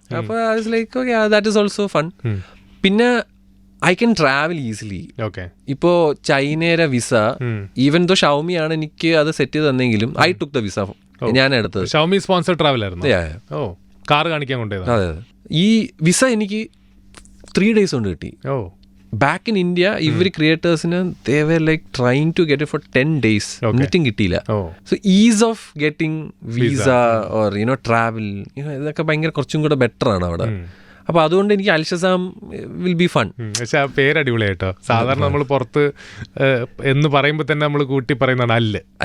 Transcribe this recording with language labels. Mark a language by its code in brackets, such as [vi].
[en] അപ്പോൾ like okay, that is also fun. പിന്നെ I can travel easily. [ml] ഇപ്പോൾ ചൈനയുടെ വിസ, [en] even though [ml] ഷൗമി ആണ് എനിക്ക് അത് സെറ്റ് ചെയ്ത് തന്നെങ്കിലും [en] I took the visa. [ml] ഞാൻ എടുത്തത് ഷൗമി സ്പോൺസർ ട്രാവൽ ആയിരുന്നു. കാർ കാണിക്കാൻ കൊണ്ടുപോയത്. അതെ, ഈ വിസ എനിക്ക് 3 days കൊണ്ട് കിട്ടി. [en] back in India [ml] ഇവർ ക്രിയേറ്റേഴ്സിന് [en] they were like trying to get it for 10 days. [ml] എന്നിട്ടും കിട്ടിയില്ല. [en] so ease of getting visa or travel [ml] ഇതൊക്കെ ഭയങ്കര കുറച്ചും കൂടെ ബെറ്റർ ആണ് അവിടെ. അപ്പോൾ അതുകൊണ്ട് എനിക്ക് അൽഷസാം [en] Will be fun. [ml] പക്ഷെ ആ പേര് അടിപൊളിയായിട്ടോ. സാധാരണ നമ്മൾ പുറത്ത് എന്ന് പറയുമ്പോൾ തന്നെ നമ്മൾ കൂട്ടി പറയുന്നതാണ് അല്ല്.